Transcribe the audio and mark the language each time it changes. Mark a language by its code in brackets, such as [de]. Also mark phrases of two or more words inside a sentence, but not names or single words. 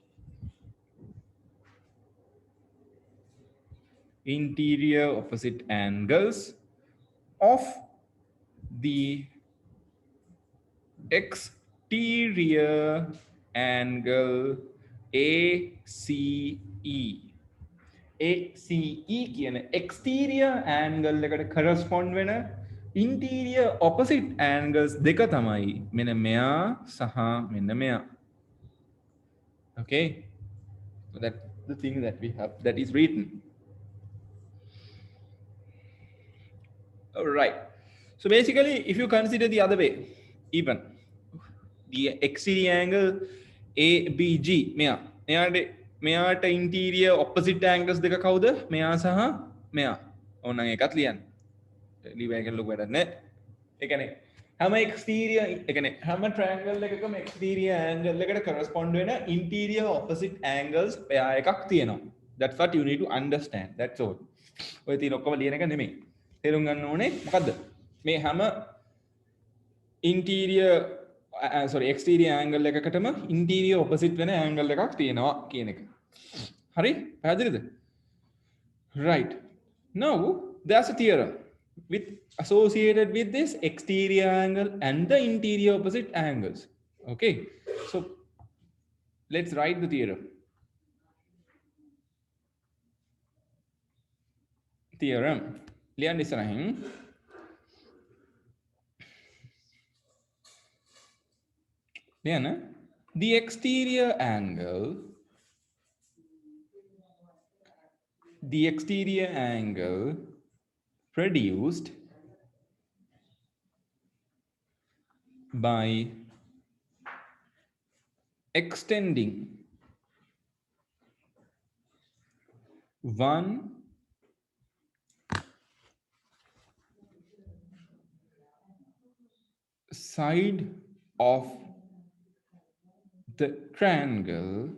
[en] Interior opposite angles of the exterior angle ACE. [si] ACE කියන [en] exterior angle [si] එකට correspond වෙන [en] interior opposite angles [si] දෙක තමයි මෙන්න මෙයා සහ මෙන්න මෙයා. [en] Okay, so that's the thing that we have that is written. All right, so basically if you consider the other way, even the exterior angle ABG මෙයාට interior opposite angles [si] දෙක කවුද? මෙයා සහ මෙයා. ඕනනම් ඒකත් ලියන්න. ලියලා එක ලොකු වැඩක් නැහැ. ඒ කියන්නේ හැම exterior ඒ කියන්නේ හැම triangle එකකම [en] exterior angle [si] එකට correspond වෙන [en] interior opposite angles [si] එයා එකක් තියෙනවා. [en] That's what you need to understand. That's all. [si] ඔය තියෙන ඔක්කොම ලියන එක නෙමෙයි. තේරුම් ගන්න ඕනේ මොකද්ද? මේ හැම [en] interior sorry exterior angle [si] එකකටම [en] interior opposite [si] වෙන angle එකක් තියෙනවා කියන එක. හරි? පැහැදිලිද? [en] Right. Now there's a theorem with associated with this exterior angle and the interior opposite angles. Okay. So let's write the theorem. Theorem. [si] ලියන්න ඉස්සරහින් ලියන්න [en] the exterior angle produced by extending one side of the triangle